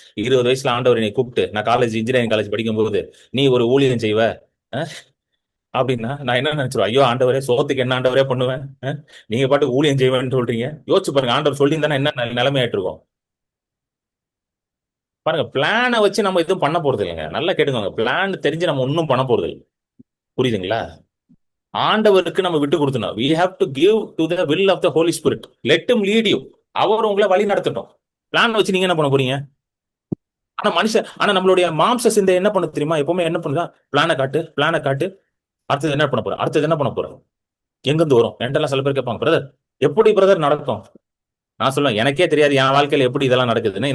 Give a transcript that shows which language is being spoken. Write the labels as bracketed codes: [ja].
[ta] 20 வயசுல ஆண்டவர் என்னை கூப்பிட்டு நான் காலேஜ் இன்ஜினியரிங் காலேஜ் படிக்கும் போது நீ ஒரு ஊழியம் செய்வ அஹ், அப்படின்னா நான் என்ன நினைச்சிருவேன்? ஐயோ ஆண்டவரே, சோத்துக்கு என்ன ஆண்டவரே பண்ணுவேன்? நீங்க பாட்டு ஊழியம் செய்வேன்னு சொல்றீங்க. யோசிச்சு பாருங்க, ஆண்டவர் சொல்லியிருந்தானே என்ன நிலைமை ஆயிட்டு இருக்கும் பாருங்க. பிளானை வச்சு நம்ம எதுவும் பண்ண போறது இல்லைங்க. நல்லா கேட்டுக்கோங்க, பிளான் தெரிஞ்சு நம்ம ஒன்றும் பண்ண போறது இல்லை. புரியுதுங்களா? ஆண்டவருக்கு நம்ம விட்டு கொடுத்தணும். [en] we have to give to the will of the holy spirit, let him lead you. [ta] அவர் உங்களை வழி நடத்தட்டும். பிளான் வச்சு நீங்க என்ன பண்ண போறீங்க? ஆனா நம்மளுடைய மாம்ச சிந்தை என்ன பண்ண தெரியுமா? எப்பவுமே என்ன பண்ணுதா? பிளானை காட்டு, பிளானை காட்டு. அடுத்தது என்ன பண்ண போற? அடுத்தது என்ன பண்ண போற? எங்கிருந்து வரும் என்கிட்ட சில பேர் கேட்பாங்க, பிரதர் எப்படி பிரதர் நடக்கும்? நான் சொல்லுவேன், எனக்கே தெரியாது என் வாழ்க்கையில எப்படி இதெல்லாம் நடக்குதுன்னு.